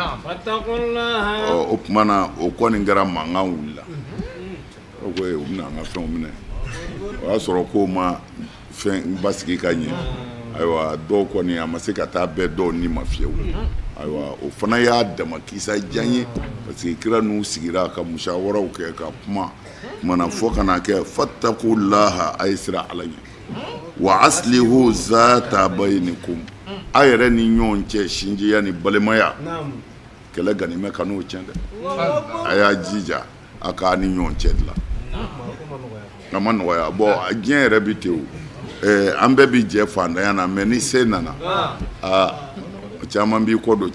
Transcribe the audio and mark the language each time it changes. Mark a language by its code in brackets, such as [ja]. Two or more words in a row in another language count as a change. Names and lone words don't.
[bm] o tuma na o kɔni kɛra mankan wulila o ko u bɛna an ka fɛnw minɛ o y'a sɔrɔ k'o ma fɛn basigi ka ɲɛ ayiwa dɔw kɔni a ma se ka taa bɛɛ dɔw ni ma fiyewu ayiwa o fana y'a dama kisa jan ye parce que kira n'u sigira ka musawaraw kɛ ka kuma mana fɔ ka na kɛ fattaqullaha a ye sira ala ɲɛ [ar] وأصلحوا ذات بينكم [bm] a yɛrɛ ni ɲɔgɔn cɛ sinjiya ni balimaya [ar] نعم [bm] kɛlɛ ganimɛ ka n'o tiɲɛ dɛ a y'a jija a k'a ni ɲɔgɔn cɛ dilan a ma nɔgɔya bon diɲɛ yɛrɛ bi ten o an bɛɛ bi jɛ fantanya na mais ni se nana caman b'i kɔ don